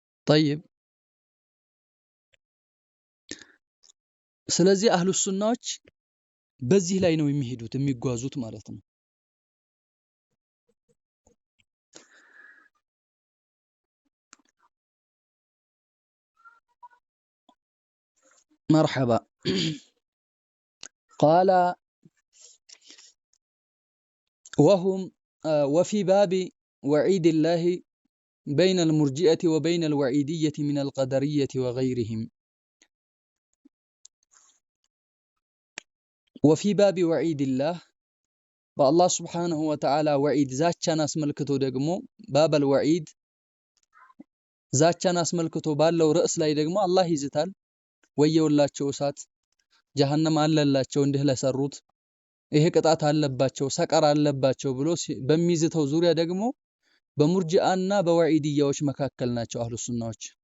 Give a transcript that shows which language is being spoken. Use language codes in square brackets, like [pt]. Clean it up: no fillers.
[am] طيب ስለዚህ አህሉ ሱናዎች በዚህ ላይ ነው የሚጓዙት ማለት ነው። مرحبا. [ar] قال وفي باب وعيد الله بين المرجئة وبين الوعيدية من القدرية وغيرهم. وفي باب وعيد الله بالله سبحانه وتعالى وعيد [am] ዛቻን አስመልክቶ ደግሞ [ar] باب الوعيد [am] ዛቻን አስመልክቶ ባለው ርዕስ ላይ ደግሞ አላህ ይዝታል። ወየውላቸው እሳት ጀሃነም አለላቸው እንዲህ ለሰሩት ይሄ ቅጣት አለባቸው ሰቀር አለባቸው ብሎ በሚዝተው ዙሪያ ደግሞ በሙርጂአና በወዒድያዎች መካከል ናቸው አህሉ ሱናዎች።